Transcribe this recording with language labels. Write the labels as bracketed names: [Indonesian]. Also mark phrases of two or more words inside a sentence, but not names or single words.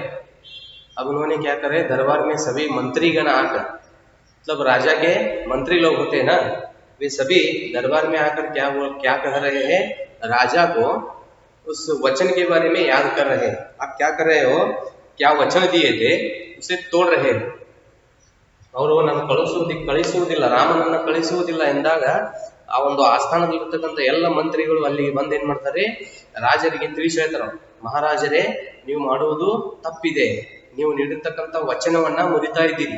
[Hindi] अब उन्होंने क्या करे, दरबार में सभी मंत्रीगण आकर, मतलब राजा के मंत्री लोग होते हैं ना, वे सभी दरबार में आकर क्या कह रहे हैं, राजा को उस वचन के बारे में याद कर रहे हैं। आप क्या कर रहे हो, क्या वचन दिए थे उसे तोड़ रहे हैं। [Kannada] ಅವರು ನನ್ನ ಕಳಿಸುವುದಿಲ್ಲ, ರಾಮನನ್ನ ಕಳಿಸುವುದಿಲ್ಲ ಎಂದಾಗ ಆ ಒಂದು ಆಸ್ಥಾನದಲ್ಲಿರ್ತಕ್ಕಂಥ ಎಲ್ಲ ಮಂತ್ರಿಗಳು ಅಲ್ಲಿಗೆ ಬಂದು ಏನ್ ಮಾಡ್ತಾರೆ, ರಾಜರಿಗೆ ತಿಳಿಸಿ ಹೇಳ್ತಾರೆ, ಮಹಾರಾಜರೇ ನೀವು ಮಾಡುವುದು ತಪ್ಪಿದೆ, ನೀವು ನೀಡಿರ್ತಕ್ಕಂಥ ವಚನವನ್ನ ಮುರಿತಾ ಇದ್ದೀರಿ.